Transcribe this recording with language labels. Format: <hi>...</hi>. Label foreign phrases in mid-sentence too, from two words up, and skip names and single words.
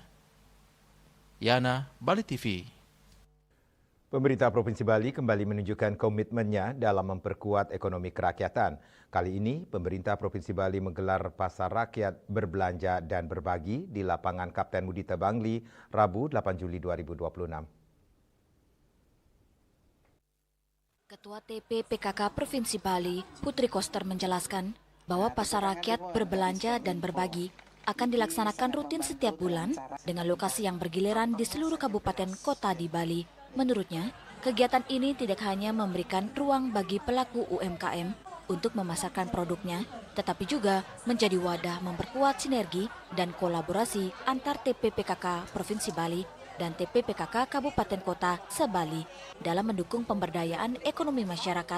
<id>Yana, Bali TV. Pemerintah Provinsi Bali kembali menunjukkan komitmennya dalam memperkuat ekonomi kerakyatan. Kali ini, pemerintah Provinsi Bali menggelar Pasar Rakyat Berbelanja dan Berbagi di lapangan Kapten Mudita Bangli, Rabu 8 Juli 2026. Ketua TPPKK Provinsi Bali, Putri Koster menjelaskan bahwa Pasar Rakyat Berbelanja dan Berbagi akan dilaksanakan rutin setiap bulan dengan lokasi yang bergiliran di seluruh kabupaten kota di Bali. Menurutnya, kegiatan ini tidak hanya memberikan ruang bagi pelaku UMKM untuk memasarkan produknya, tetapi juga menjadi wadah memperkuat sinergi dan kolaborasi antar TPPKK Provinsi Bali dan TPPKK Kabupaten Kota se-Bali dalam mendukung pemberdayaan ekonomi masyarakat.</id>